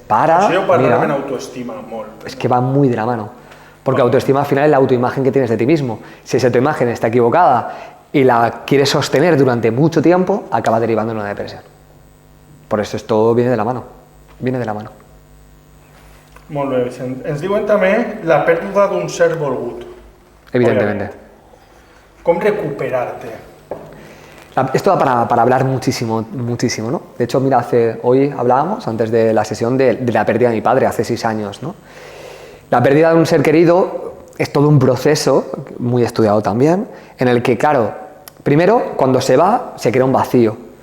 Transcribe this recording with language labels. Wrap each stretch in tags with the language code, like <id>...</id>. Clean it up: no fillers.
<ca>Això jo parlarem en mira, autoestima molt.</ca> <es>es que va muy de la mano. Porque autoestima al final es la autoimagen que tienes de ti mismo. Si esa autoimagen está equivocada y la quieres sostener durante mucho tiempo, acaba derivando en una depresión. Por eso esto viene de la mano. Viene de la mano.</es> <ca>Molt bé, Vicent. Ens diuen també la pèrdua d'un ser volgut.</ca> <es>Evidentemente.</es> <ca>Òbviament. Com recuperar-te?</ca> <es>Esto da para hablar muchísimo, muchísimo, ¿no? De hecho, mira, hoy hablábamos, antes de la sesión, de la pérdida de mi padre hace 6 años, ¿no? La pérdida de un ser querido es todo un proceso, muy estudiado también, en el que, claro, primero, cuando se va, se crea un vacío.</es>